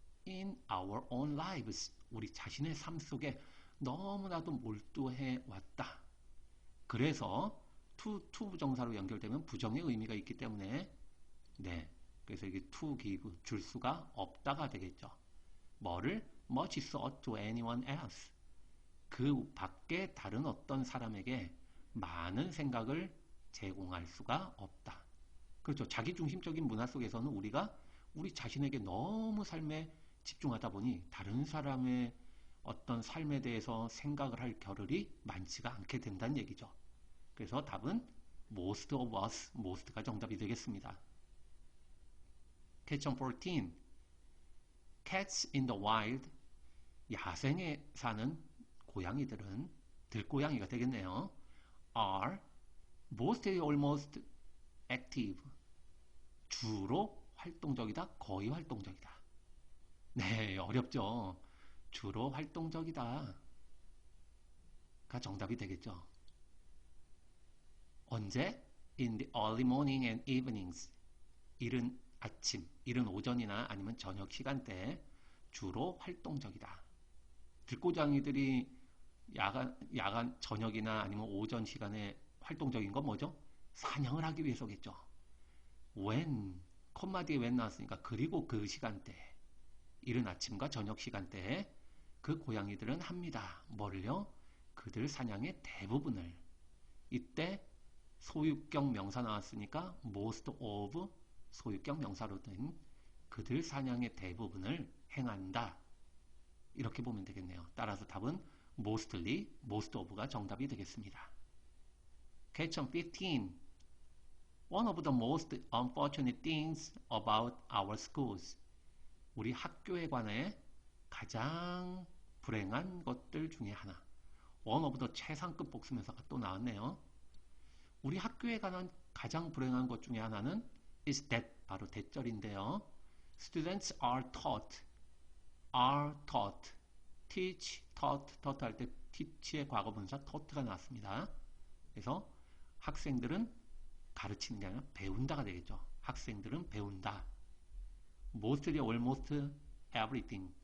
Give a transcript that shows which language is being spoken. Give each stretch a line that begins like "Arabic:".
English: in our own lives.
Korean: 우리 자신의 삶 속에 너무나도 몰두해 왔다. 그래서 to 부정사로 연결되면 부정의 의미가 있기 때문에 네, 그래서 이게 to give 줄 수가 없다가 되겠죠. 뭐를?
English: much thought to anyone else.
Korean: 그 밖에 다른 어떤 사람에게 많은 생각을 제공할 수가 없다. 그렇죠. 자기중심적인 문화 속에서는 우리가 우리 자신에게 너무 삶에 집중하다 보니 다른 사람의 어떤 삶에 대해서 생각을 할 겨를이 많지가 않게 된다는 얘기죠. 그래서 답은 most of us, most가 정답이 되겠습니다.
English: Question 14. Cats in the wild.
Korean: 야생에 사는 고양이들은 들고양이가 되겠네요.
English: are mostly almost active.
Korean: 주로 활동적이다, 거의 활동적이다. 네, 어렵죠. 주로 활동적이다 가 정답이 되겠죠. 언제?
English: In the early morning and evenings.
Korean: 이른 아침, 이른 오전이나 아니면 저녁 시간대에 주로 활동적이다. 들고양이들이 야간 저녁이나 아니면 오전 시간에 활동적인 건 뭐죠? 사냥을 하기 위해서겠죠. when, 콤마 뒤에 when 나왔으니까 그리고 그 시간대, 이른 아침과 저녁 시간대에 그 고양이들은 합니다. 뭐를요? 그들 사냥의 대부분을. 이때 소유격 명사 나왔으니까 most of 소유격 명사로 된 그들 사냥의 대부분을 행한다. 이렇게 보면 되겠네요. 따라서 답은 mostly, most of가 정답이 되겠습니다.
English: Question 15. One of the most unfortunate things about our schools.
Korean: 우리 학교에 관해 가장 불행한 것들 중에 하나. One of the 최상급 복수명사가 또 나왔네요. 우리 학교에 관한 가장 불행한 것 중에 하나는
English: is that,
Korean: 바로 대절인데요.
English: Students are taught, teach, taught
Korean: 할 때 teach의 과거분사 taught가 나왔습니다. 그래서 학생들은 가르치는 게 아니라 배운다가 되겠죠. 학생들은 배운다.
English: mostly, almost everything.